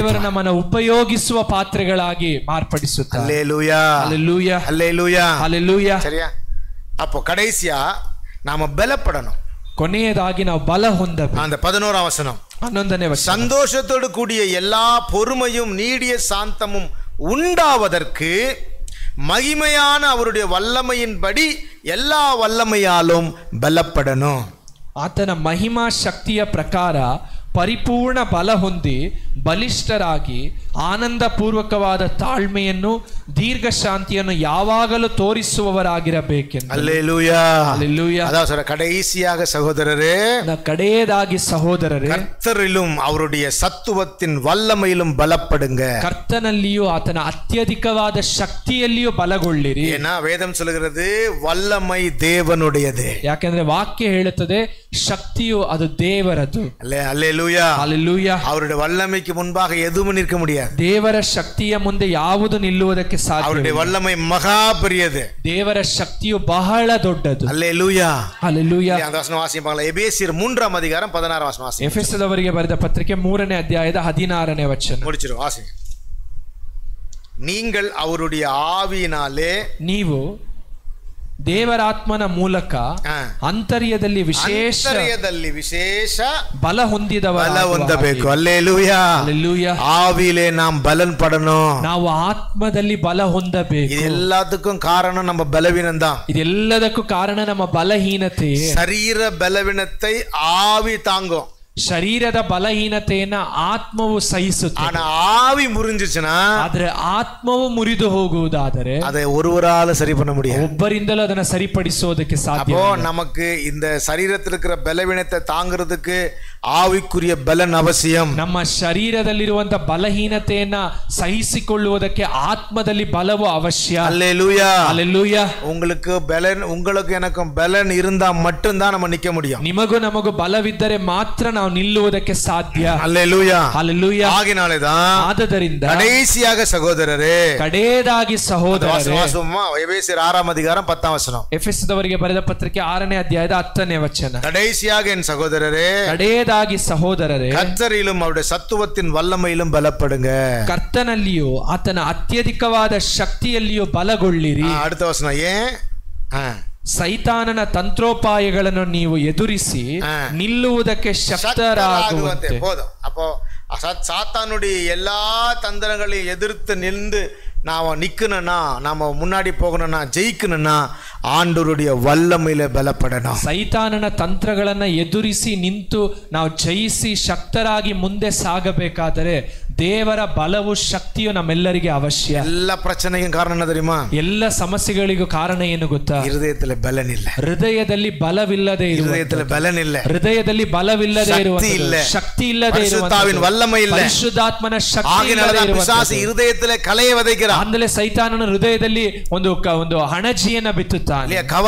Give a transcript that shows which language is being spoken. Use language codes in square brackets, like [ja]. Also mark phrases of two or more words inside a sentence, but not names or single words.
[kn] ದೇವರು ನಮ್ಮನ್ನು ಉಪಯೋಗಿಸುವ ಪಾತ್ರೆಗಳಾಗಿ ಮಾರ್ಪಡಿಸುತ್ತಾರೆ. [ta] அல்லேலூயா, அல்லேலூயா, அல்லேலூயா, அல்லேலூயா. சரியா? அப்போ கடைசியா நாம பலப்படணும். [kn] ಕೊನೆಯದಾಗಿ ನಾವು ಬಲ ಹೊಂದಬೇಕು. [ta] அந்த 11ஆம் வசனம், [kn] 11ನೇ ವಚನ, [ta] சந்தோஷத்தோடு கூடிய எல்லா பொறுமையும் நீடிய சாந்தமும் உண்டாவதற்கு மகிமையான அவருடைய வல்லமையின்படி எல்லா வல்லமையாலும் பலப்படணும். [kn] ಆತನ ಮಹಿಮಾ ಶಕ್ತಿಯ ಪ್ರಕಾರ ಪರಿಪೂರ್ಣ ಬಲ ಹೊಂದಿ ಬಲಿಷ್ಠರಾಗಿ ಆನಂದಪೂರ್ವಕವಾದ ತಾಳ್ಮೆಯನ್ನು ದೀರ್ಘ ಶಾಂತಿಯನ್ನು ಯಾವಾಗಲೂ ತೋರಿಸುವವರಾಗಿರಬೇಕೆಂದು. [ta] அல்லேலூயா, அல்லேலூயா. அதான் சொல்ற, கடைசியாக சகோதரரே, [kn] ಕಡೆಯದಾಗಿ ಸಹೋದರರೇ, [ta] கர்த்தரிலும் அவருடைய சத்துவத்தின் வல்லமையிலும் பலப்படுங்க. [kn] ಕರ್ತನಲ್ಲಿಯೂ ಆತನ ಅತ್ಯಧಿಕವಾದ ಶಕ್ತಿಯಲ್ಲಿಯೂ ಬಲಗೊಳ್ಳಿರಿ. [ta] ஏன்னா வேதம் சொல்கிறது வல்லமை தேவனுடையது. [kn] ಯಾಕೆಂದ್ರೆ ವಾಕ್ಯ ಹೇಳುತ್ತದೆ ಶಕ್ತಿಯು ಅದು ದೇವರದು. [ta] அல்லேலூயா, அல்லேலூயா. அவருடைய வல்லமைக்கு முன்பாக எதுவும் நிற்க முடியாது. [kn] ದೇವರ ಶಕ್ತಿಯ ಮುಂದೆ ಯಾವುದು ನಿಲ್ಲುವುದಕ್ಕೆ ಸಾಧ್ಯ. [ta] அவருடைய வல்லமை மகா பெரியது. [kn] ದೇವರ ಶಕ್ತಿಯು ಬಹಳ ದೊಡ್ಡದು. [ta] அல்லேலூயா, அல்லேலூயா. அந்த வசனம் வாசிப்பாங்களா? எபேசியர் 3ஆம் அதிகாரம் 16ஆம் வசனம் வாசி. [kn] ಎಫೆಸದವರಿಗೆ ಬರೆದ ಪತ್ರಿಕೆ 3ನೇ ಅಧ್ಯಾಯದ 16ನೇ ವಚನ. [ta] முடிச்சிரும், வாசி. நீங்கள் அவருடைய ஆவியினாலே, [kn] ನೀವು ದೇವರಾತ್ಮನ ಮೂಲಕ ಅಂತರ್ಯದಲ್ಲಿ ವಿಶೇಷ ಬಲ ಹೊಂದಿದವರಾಗಬೇಕು. [ta] அல்லேலூயா, அல்லேலூயா. ஆவியிலே நாம் பலன் படணும். [kn] ನಾವು ಆತ್ಮದಲ್ಲಿ ಬಲ ಹೊಂದಬೇಕು. [ta] இது எல்லாத்துக்கும் காரணம் நம்ம பலவீனம் தான். [kn] ಇದೆಲ್ಲದಕ್ಕೂ ಕಾರಣ ನಮ್ಮ ಬಲಹೀನತೆ. [ta] சரீர பலவீனத்தை ஆவி தாங்கும். [kn] ಶರೀರದ ಬಲಹೀನತೆಯನ್ನ ಆತ್ಮವು ಸಹಿಸುತ್ತೆ. [ta] ஆனா ஆவி முறிஞ்சிச்சுனா, [kn] ಆದ್ರೆ ಆತ್ಮವು ಮುರಿದು ಹೋಗುವುದಾದರೆ [ta] அதை ஒருவரால சரி பண்ண முடியாது. [kn] ಒಬ್ಬರಿಂದಲೂ ಅದನ್ನ ಸರಿಪಡಿಸೋದಕ್ಕೆ ಸಾಧ್ಯ. [ta] அப்போ நமக்கு இந்த சரீரத்தில் இருக்கிற பலவீனத்தை தாங்கிறதுக்கு ஆவிக்குரிய பலன் அவசியம். [kn] ನಮ್ಮ ಶರೀರದಲ್ಲಿರುವಂತ ಬಲಹೀನತೆಯನ್ನ ಸಹಿಸಿಕೊಳ್ಳುವುದಕ್ಕೆ ಆತ್ಮದಲ್ಲಿ ಬಲವು ಅವಶ್ಯ. [ta] அல்லேலூயா, அல்லேலூயா. உங்களுக்கு எனக்கும் பலன் இருந்தா மட்டும்தான் நம்ம நிக்க முடியும். [kn] ನಿಮಗೂ ನಮಗೂ ಬಲವಿದ್ದರೆ ಮಾತ್ರ ನಾವು ನಿಲ್ಲುವುದಕ್ಕೆ ಸಾಧ್ಯ. [ta] அல்லேலூயா, அல்லேலூயா. ஆகினாலேதான் [kn] ಆದದರಿಂದ [ta] கடைசியாக சகோதரரே, [kn] ಕಡೆಯದಾಗಿ ಸಹೋದರರೇ, [ta] எபேசியர் 6ஆம் அதிகாரம் 10ஆம் வசனம். [kn] ಎಫೆಸದವರಿಗೆ ಬರೆದ ಪತ್ರಿಕೆ 6ನೇ ಅಧ್ಯಾಯದ 10ನೇ ವಚನ. [ta] கடைசியாக என் சகோதரரே, [kn] ಕಡೆಯದಾಗಿ ಸಹೋದರರೇ, [ta] கர்த்தரிலும் அவருடைய சத்துவத்தின் வல்லமையிலும் பலப்படுங்க. [kn] ಕರ್ತನಲ್ಲಿಯೂ ಆತನ ಅತ್ಯಧಿಕವಾದ ಶಕ್ತಿಯಲ್ಲಿಯೂ ಬಲಗೊಳ್ಳಿರಿ. [ta] அடுத்த வசனம், ஏன்? [kn] ಸೈತಾನನ ತಂತ್ರೋಪಾಯಗಳನ್ನು ನೀವು ಎದುರಿಸಿ ನಿಲ್ಲುವುದಕ್ಕೆ ಶಕ್ತರಾಗುವಂತೆ. [ta] போதும். அப்போ சாத்தானுடைய எல்லா தந்திரங்களையும் எதிர்த்து நின்று நாம நிக்கணும்னா, நாம முன்னாடி போகணும்னா, ஜெயிக்கணும்னா ஆண்டவருடைய வல்லமையில பலப்படணும். [kn] ಸೈತಾನನ ತಂತ್ರಗಳನ್ನ ಎದುರಿಸಿ ನಿಂತು ನಾವು ಜಯಿಸಿ ಶಕ್ತರಾಗಿ ಮುಂದೆ ಸಾಗಬೇಕಾದರೆ ದೇವರ ಬಲವು ಶಕ್ತಿಯು ನಮ್ಮೆಲ್ಲರಿಗೆ ಅವಶ್ಯ. [ta] எல்லா பிரச்சனைக்கு காரணம் என்ன தெரியுமா? [kn] ಎಲ್ಲ ಸಮಸ್ಯೆಗಳಿಗೂ ಕಾರಣ ಏನು ಗೊತ್ತಾ? ಹೃದಯದಲ್ಲಿ ಬಲನ್ ಇಲ್ಲ. ಹೃದಯದಲ್ಲಿ ಬಲವಿಲ್ಲದೆ ಇರುವುದು. ಹೃದಯದಲ್ಲಿ ಬಲನ್ ಇಲ್ಲ. ಹೃದಯದಲ್ಲಿ ಬಲವಿಲ್ಲದೆ ಇರುವುದು. ಶಕ್ತಿ ಇಲ್ಲದೆ ಇರುವುದು. ವಲ್ಲಮೆ ಇಲ್ಲ. ಪರಿಶುದ್ಧಾತ್ಮನ ಶಕ್ತಿ ಇಲ್ಲದೆ ಇರುವುದು. ಪಿಶಾಚ ಹೃದಯದಲ್ಲಿ ಕಲೆಯ ವಿதைக்கிறான். ಅಂದರೆ ಸೈತಾನನ ಹೃದಯದಲ್ಲಿ ಒಂದು ಹಣಜಿಯನ್ನು ಬಿತ್ತುತ್ತಾನೆ.